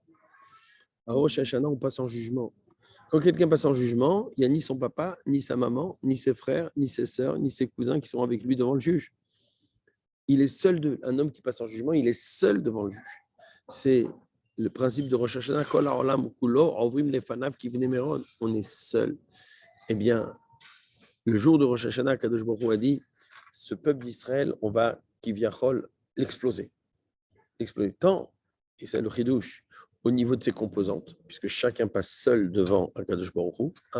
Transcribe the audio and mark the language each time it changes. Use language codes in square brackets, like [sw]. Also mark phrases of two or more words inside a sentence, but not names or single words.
[fr] À Rosh Hashanah, on passe en jugement. Quand quelqu'un passe en jugement, il n'y a ni son papa, ni sa maman, ni ses frères, ni ses sœurs, ni ses cousins qui sont avec lui devant le juge. Il est seul, un homme qui passe en jugement, il est seul devant le juge. C'est le principe de Rosh Hashanah, [he] כל העולם כולו, עוברים לפניו כבני מרון. [fr] On est seul. Eh bien, le jour de Rosh Hashanah, Kadosh Baruch Hu a dit, ce peuple d'Israël, on va, kivyachol, l'exploser. Exploser tant, et c'est le chidouche, au niveau de ses composantes, puisque chacun passe seul devant Kadosh Baruch Hu, hein.